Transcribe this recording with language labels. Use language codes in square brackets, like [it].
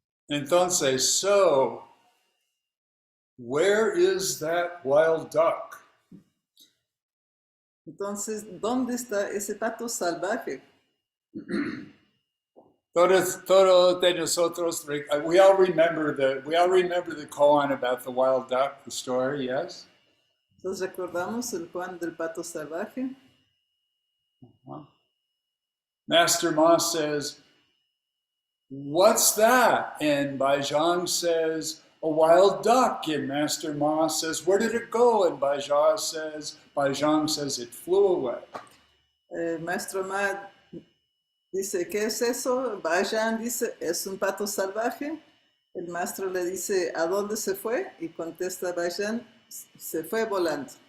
[es] Entonces, [en] so, where is that wild duck? [es] Entonces, ¿dónde está ese pato salvaje? Todo de nosotros, [en] we all remember the koan about the wild duck, the story, yes? [es] Entonces recordamos el Juan del pato salvaje. [en] Master Ma says, "What's that?" And Baizhang says, "A wild duck." And Master Ma says, "Where did it go?" And Baizhang says, "It flew away." [es] Maestro Ma dice, ¿qué es eso? Bajan dice, es un pato salvaje. El maestro le dice, ¿a dónde se fue? Y contesta Bajan, se fue volando.